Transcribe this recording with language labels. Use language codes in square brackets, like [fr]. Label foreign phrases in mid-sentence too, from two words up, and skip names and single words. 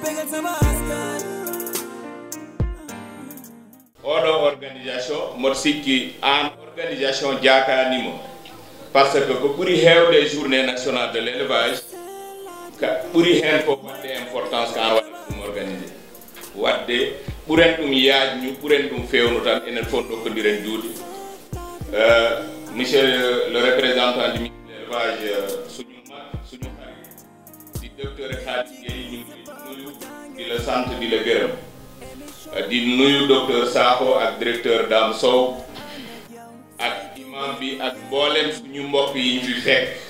[ff] oɗo organisation mboɗo sikki an organisation jakanimo [fr] par ce que [ff] ko ɓuuri hewde [fr] journée nationale de l' élevage [ff] ka ɓuuri hen fof wadde importance ko an waɗata ɗum organisé wadde ɓuren ɗum yaajñu ɓuren ɗum fewnu tan enen fof dokkodiren juuɗe [fr] monsieur le représentant du ministre de l' élevage [wo] suñu xarit di docteur Khady Gueye ñu ngi nuyu di la sant di la gërëm di nuyu docteur Sakho ak directeur Dame Sow ak imam bi ak mboolem suñu mbokk yi ñu fi fekk